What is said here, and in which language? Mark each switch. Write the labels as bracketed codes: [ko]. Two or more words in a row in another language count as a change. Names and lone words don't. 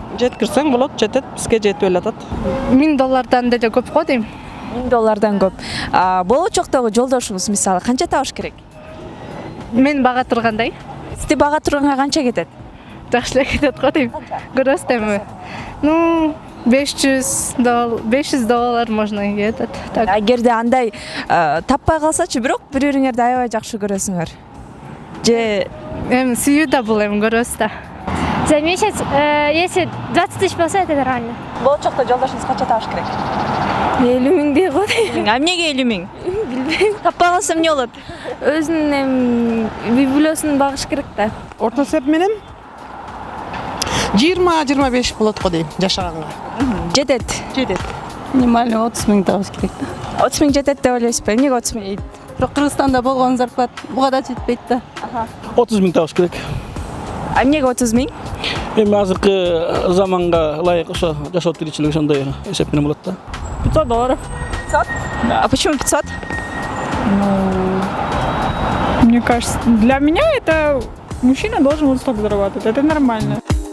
[ky] Жеткирсең болот, жетет, бизге жетип эле атат. $1000 деле көп го дейм. $1000 көп. Болочоктогу жолдошуңуз мисалы канча табыш керек? Мен бага тургандай Сизди бага турганга канча кетет? жакшы эле кетет го дейм. Көрөсүз эми. [ru] Ну, $500 можно кетет. Так. [ky] Эгерде андай таппай калсачы, бирок бири-бириңерди аябай жакшы көрөсүңөр. Же Эми сүйүү да бул эми көрөсүз да. [ru] За месяц, если 20 тысяч болса, это нормально. [ky] болочокто жолдошуңуз канча табыш керек? 50 миң дей го дейм. А эмнеге 50 миң? Билбейм. Таппай калса эмне болот? Өзүнүн үй бүлөсүн багыш керек да. Орто эсеп менен 20-25 болот го дейм жашаганга. Жетет. Жетет. Минимально 30 миң табыш керек да. 30 миң жетет деп ойлойсузбу? Эмнеге 30 миң? Бирок Кыргызстанда болгон зарплат буга да жетпейт да. 30 миң табыш керек. А эмнеге 30 миң? Эми азыркы заманга ылайык ошо жашоо тиричилик ошондой эсеп менен болот да. $500. 500? [ru] А почему 500? Мне кажется, для меня это мужчина должен вот столько зарабатывать. Это нормально.